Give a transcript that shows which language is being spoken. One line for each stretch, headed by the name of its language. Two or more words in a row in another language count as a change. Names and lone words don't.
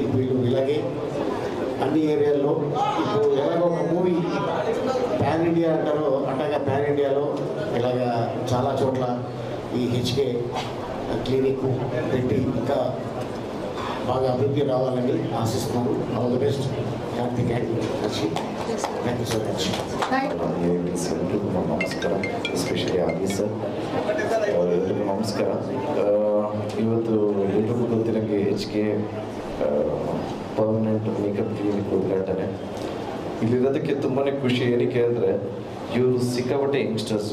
Telugu: వీళ్ళు ఇలాగే అన్ని ఏరియాల్లో, ఇప్పుడు ఎలాగో ఒక మూవీ
English: pan India
Telugu: అంటారో అట్లాగా పాన్ ఇండియాలో ఇలాగా చాలా చోట్ల ఈ హెచ్కే క్లినిక్ పెట్టి ఇంకా బాగా అభివృద్ధి రావాలని ఆశిస్తున్నాను.
English: All the best Karthik and Harshi. Thank you so much.
Kannada: ನಮಸ್ಕಾರ, ಎಸ್ಪೆಷಲಿ ಆಗಿ ಸರ್ ಎಲ್ಲರಿಗೂ ನಮಸ್ಕಾರ. ಇವತ್ತು ಎಲ್ರಿಗೂ ಗೊತ್ತಿರೋಂಗೆ HK ಪರ್ಮನೆಂಟ್ ಮೇಕಪ್ ಕ್ಲಿನಿಕ್ ಉದ್ಘಾಟನೆ. ಇಲ್ಲಿರೋದಕ್ಕೆ ತುಂಬಾ ಖುಷಿ. ಏನಕ್ಕೆ ಅಂದರೆ ಇವರು ಸಿಕ್ಕಾಪಟ್ಟೆ ಯಂಗ್ಸ್ಟರ್ಸು.